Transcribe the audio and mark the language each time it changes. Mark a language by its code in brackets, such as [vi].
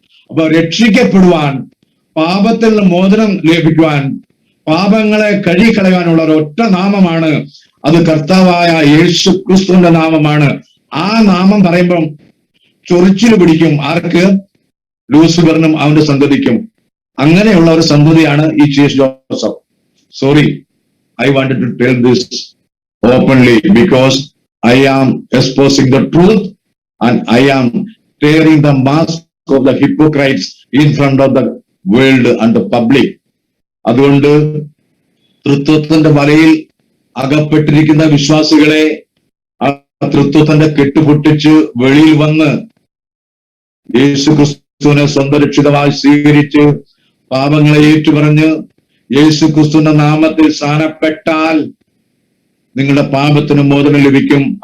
[ml] അപ്പൊ രക്ഷിക്കപ്പെടുവാൻ, പാപത്തിൽ നിന്ന് മോചനം ലഭിക്കുവാൻ, പാപങ്ങളെ കഴുകിക്കളയാനുള്ള ഒരൊറ്റ നാമമാണ്, അത് കർത്താവായ യേശു ക്രിസ്തുവിന്റെ നാമമാണ്. ആ നാമം പറയുമ്പം ചൊറിച്ചിൽ പിടിക്കും. ആർക്ക്? ലൂസിഫറിനും അവന്റെ സന്തതിക്കും. അങ്ങനെയുള്ള ഒരു സന്തതിയാണ് ഈ chase Joseph. [en] Sorry, I wanted to tell this openly because I am exposing the truth and I am tearing the mask of the hypocrites in front of the world and the public. [ml] അതുകൊണ്ട് തൃത്വത്തിന്റെ വലയിൽ അകപ്പെട്ടിരിക്കുന്ന വിശ്വാസികളെ ആ തൃത്വത്തിന്റെ കെട്ടുപൊട്ടിച്ച് വെളിയിൽ വന്ന് യേശു ക്രിസ്തുവിനെ സ്വന്തം രക്ഷിതമായി സ്വീകരിച്ച് പാപങ്ങളെ ഏറ്റുപറഞ്ഞ് യേശു ക്രിസ്തുവിന്റെ നാമത്തിൽ സ്നാനപ്പെട്ടാൽ നിങ്ങളുടെ പാപത്തിന് മോചനം ലഭിക്കും.